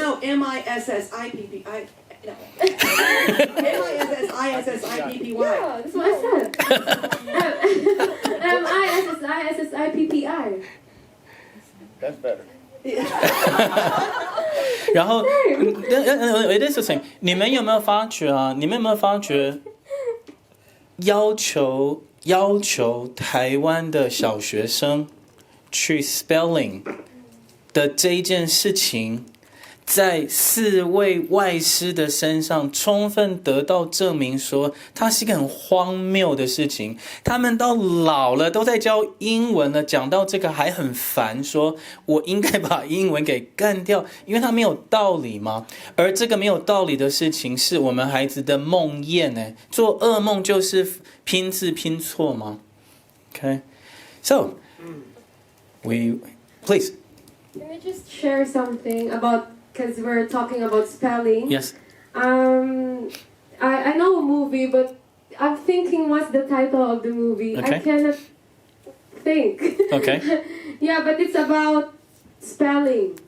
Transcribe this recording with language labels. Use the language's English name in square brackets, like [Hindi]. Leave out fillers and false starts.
[English] No, M-I-S-S-I-P-P-I. No. M-I-S-S-I-S-S-I-P-P-Y. Yeah, that's what I said. M-I-S-S-I-S-S-I-P-P-I. That's better. [Chinese] 然后 [English] it is the same. [Chinese] 你们有没有发觉啊？你们有没有发觉要求台湾的小学生去 spelling 的这一件事情，在4位外师的身上充分得到证明，说它是一个很荒谬的事情。他们到老了都在教英文了，讲到这个还很烦，说我应该把英文给干掉，因为它没有道理嘛。而这个没有道理的事情，是我们孩子的梦魇呢。做噩梦就是拼字拼错吗 ？ [English] Okay, so we please Can I just share something about, because we're talking about spelling. yes. I know a movie, but I'm thinking what's the title of the movie. Okay. I cannot think. Okay. Yeah, but it's about spelling.